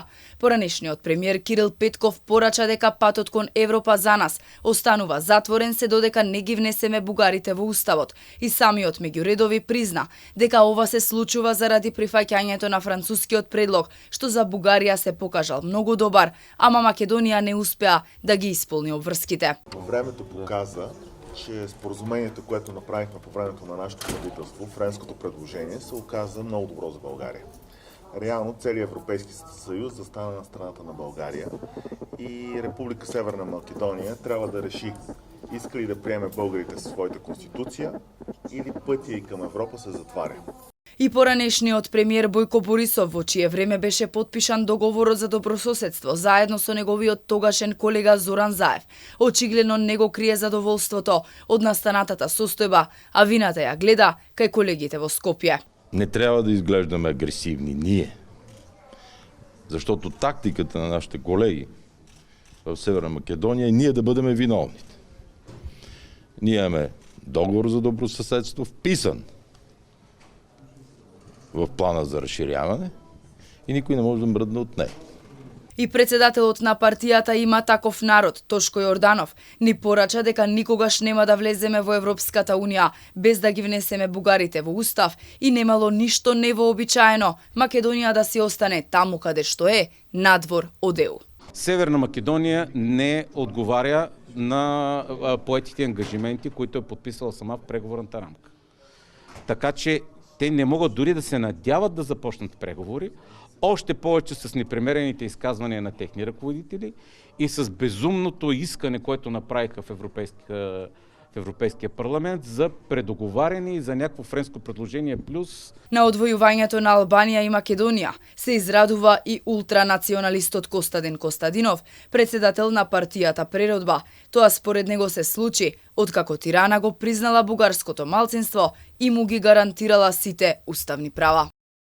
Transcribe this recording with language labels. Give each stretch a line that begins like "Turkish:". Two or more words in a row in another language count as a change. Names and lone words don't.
Macedonian: Поранешниот премиер Кирил Петков порача дека патот кон Европа за нас останува затворен се додека не ги внесеме бугарите во уставот и самиот меѓу редови призна дека ова се случува заради прифаќањето на францускиот предлог, што за Бугарија се покажал многу добар, ама Македонија не успеа да ги исполни обврските.
Bulgarian: Времето показа, че споразумението, което направихме по времето на нашето правителство, френското предложение, се оказа много добро за България. Реално целият Европейски съюз застана на страната на България и Република Северна Македония трябва да реши иска ли да приеме българите със своята конституция или пътя и към Европа се затваря.
Macedonian: И поранешниот премиер Бојко Борисов, во чие време беше подпишан договорот за добрососедство заедно со неговиот тогашен колега Зоран Заев, очигледно не го крие задоволството од настанатата состојба, а вината ја гледа кај колегите во Скопје.
Bulgarian: Не трябва да изглеждаме агресивни ние, защото тактиката на нашите колеги в Северна Македония е ние да бъдем виновните. Ние имаме договор за добросъседство, вписан в плана за разширяване и никой не може да мръдне от него.
Macedonian: И председателот на партијата Има таков народ, Тошко Јорданов, ни порача дека никогаш нема да влеземе во Европската Унија без да ги внесеме бугарите во устав и немало ништо невообичаено Македонија да си остане таму каде што е, надвор од ЕУ.
Bulgarian: Северна Македония не отговаря на поетите ангажименти, които е подписала сама в преговорната рамка. Така че те не могат дори да се надяват да започнат преговори, още повече с непремерените изказвания на техни ръководители и с безумното искане, което направиха в Европейския парламент за предоговаряне и за някакво френско предложение плюс.
Macedonian: На одвојувањето на Албанија и Македонија се израдува и ултранационалистот Костадин Костадинов, председател на партијата Преродба. Тоа според него се случи откако Тирана го признала бугарското малцинство и му ги гарантирала сите уставни права.